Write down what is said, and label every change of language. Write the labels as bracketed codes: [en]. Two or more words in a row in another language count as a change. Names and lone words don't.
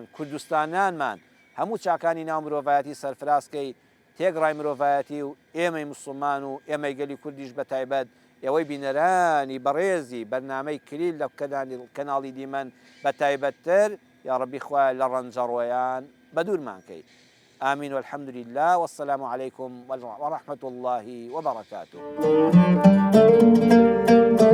[ckb] کوردستانیانمان هەموو چاکانی ناو مرۆڤایەتی سەرفرازکەی تێگڕای مرۆڤایەتی و ئێمەی موسڵمان و ئێمەی گەلی کوردیش بە تایبەت ئێوەی بینەرانی بەڕێزی بەرنامەی کلیل لە کەناڵی دیمەن بە تایبەتتر یا ڕەبی خوایە لە ڕەنجەڕۆیان بە دوورمانکەی [ar] آمين والحمد لله، والسلام عليكم ورحمة الله وبركاته.